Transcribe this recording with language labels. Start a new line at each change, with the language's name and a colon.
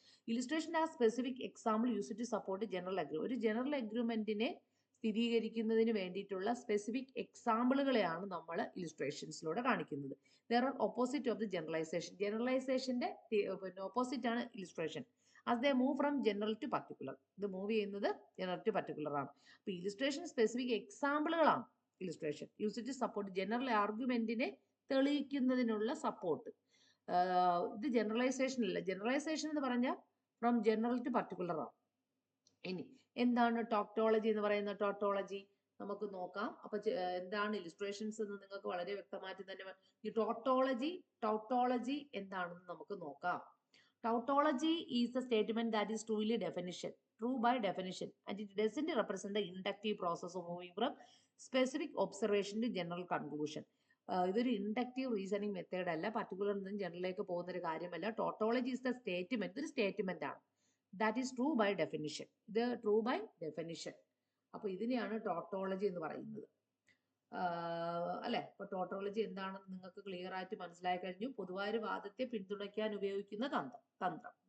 English: Illustration a specific example use to support general agreement.
Malayalam: ഒരു general അഗ്രിമെന്റിനെ സ്ഥിരീകരിക്കുന്നതിന് വേണ്ടിയിട്ടുള്ള സ്പെസിഫിക് എക്സാമ്പിളുകളെയാണ് നമ്മൾ ഇലിസ്ട്രേഷൻസിലൂടെ കാണിക്കുന്നത്.
English: There are opposite of the generalisation.
Malayalam: ജനറലൈസേഷന്റെ opposite ആണ് illustration.
English: as they move from general to particular.
Malayalam: ഇത് move ചെയ്യുന്നത് general to particular ആണ്. അപ്പൊ illustration specific എക്സാമ്പിളുകളാണ് illustration use to support general ആർഗ്യുമെന്റിനെ തെളിയിക്കുന്നതിനുള്ള support. ഇത് ജനറലൈസേഷൻ അല്ല. ജനറലൈസേഷൻ എന്ന് പറഞ്ഞാൽ ഫ്രം ജനറൽ ടു പർട്ടിക്കുലർ ആണ്. ഇനി എന്താണ് ടോട്ടോളജി എന്ന് പറയുന്നത്? ടോട്ടോളജി നമുക്ക് നോക്കാം. അപ്പൊ എന്താണ് ഇലിസ്ട്രേഷൻസ് എന്ന് നിങ്ങൾക്ക് വളരെ വ്യക്തമായിട്ട് തന്നെ ഈ ടോട്ടോളജി എന്താണെന്ന് നമുക്ക് നോക്കാം.
English: Tautology is a statement that is true by definition, and it doesn't represent the inductive process of moving from specific observation to general conclusion.
Malayalam: ഇതൊരു ഇൻഡക്റ്റീവ് റീസണിങ് മെത്തേഡ് അല്ല, പർട്ടിക്കുലർ നിന്നും ജനറലിലേക്ക് പോകുന്ന ഒരു കാര്യമല്ല.
English: tautology is the statement,
Malayalam: ഇതൊരു statement ആണ്.
English: That is true by definition.
Malayalam: ഇത് true by definition. അപ്പൊ ഇതിനെയാണ് ടോട്ടോളജി എന്ന് പറയുന്നത്. അല്ലെ? അപ്പൊ ടോട്ടോളജി എന്താണെന്ന് നിങ്ങൾക്ക് ക്ലിയർ ആയിട്ട് മനസ്സിലായി കഴിഞ്ഞു. പൊതുവായ ഒരു വാദത്തെ പിന്തുണയ്ക്കാൻ ഉപയോഗിക്കുന്ന തന്ത്രം.